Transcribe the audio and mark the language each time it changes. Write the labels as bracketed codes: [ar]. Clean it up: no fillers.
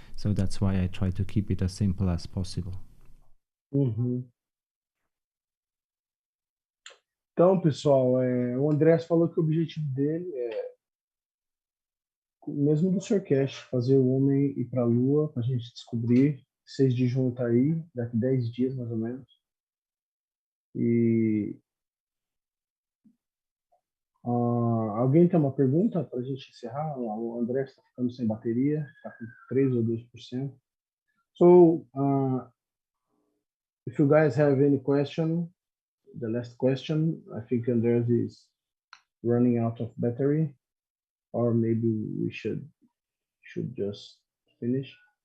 [en] So that's why I try to keep it as simple as possible. Uhum. [pt] Então, pessoal, o Andrés falou que o objetivo dele é o mesmo do Sr. Keshe, fazer o homem ir para a Lua, para a gente descobrir. 6 de junho tá aí, daqui 10 dias mais ou menos. E alguém tem uma pergunta para a gente encerrar? O André está ficando sem bateria, está com 3 ou 2%. [en] So, if you guys have any question, the last question, I think Andrés is running out of battery, or maybe we should just finish.